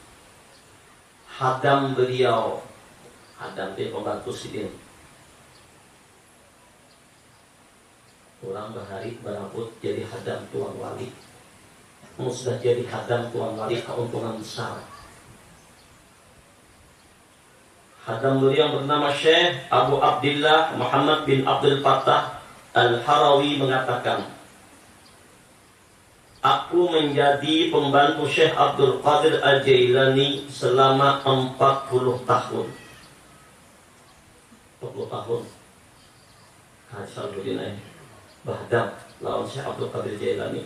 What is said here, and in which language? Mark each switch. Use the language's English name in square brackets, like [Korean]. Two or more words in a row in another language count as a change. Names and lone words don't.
[Indonesian] Hadam beliau, hadam dia pembantu Sidin, orang berhari berambut jadi hadam tuan wali. Sudah jadi hadam tuan wali, keuntungan besar. Hadam beliau yang bernama Syekh Abu Abdillah Muhammad bin Abdul Fattah Al-Harawi mengatakan, aku menjadi pembantu Syekh Abdul Qadir Al-Jailani selama 40 tahun. 40 tahun. Hasan Bahdam lawan Syekh Abdul Qadir Jailani.